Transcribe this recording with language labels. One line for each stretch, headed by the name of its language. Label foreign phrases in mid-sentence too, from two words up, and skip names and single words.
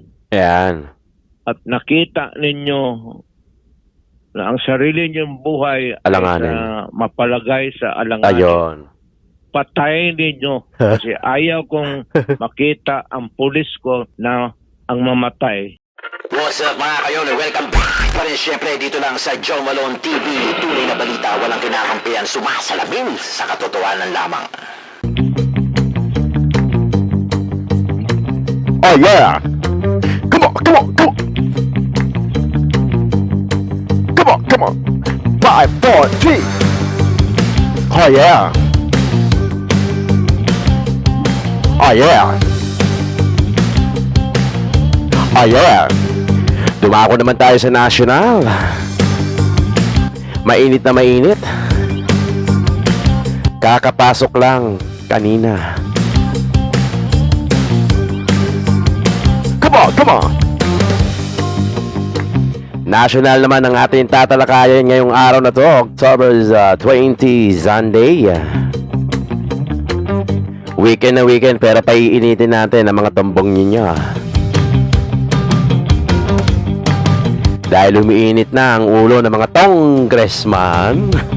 Filipino: Yan. at nakita ninyo na ang sarili ninyong buhay Alanganin. ay mapalagay sa alanganin, Ayon. patayin ninyo. Kasi ayaw kong makita ang pulis ko na ang mamatay.
English: What's up
Filipino: mga kayon?
English: Welcome back
Filipino: pa rin syempre dito lang sa Joe Malone TV. Tunay na balita, walang kinakampihan, sumasalamin sa katotohanan lamang.
English: Oh yeah! Come on, come on, come on! Come on, come on! 5, 4, 3! Oh yeah! Oh yeah! Oh yeah!
Filipino: Dumako naman tayo sa national. Mainit na mainit. Kakapasok lang kanina.
English: Come on, come on!
Filipino: National naman ang ating tatalakayan ngayong araw na to, October 20, Sunday. Weekend na weekend pero paiinitin natin ang mga tumbong ninyo. Dahil umiinit na ang ulo ng mga congressman.